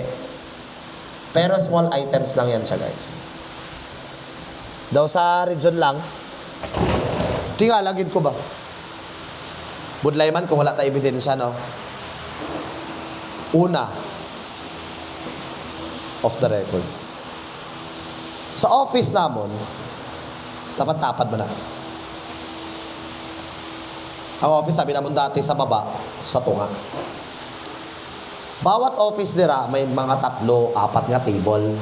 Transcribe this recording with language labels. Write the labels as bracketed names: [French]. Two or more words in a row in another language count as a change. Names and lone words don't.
[Filipino] Pero [English] small items [Filipino] lang yan siya, guys. [Hiligaynon] Daw sa region lang, tingalagin ko ba? Budlay man kung wala tayo ebidensya, no? Una, [English] off the record. [Hiligaynon] Sa office namon, tapat-tapat mo na. Ang office, sabi namon dati sa baba, sa tunga. Bawat office dira, may mga 3, 4 nga table.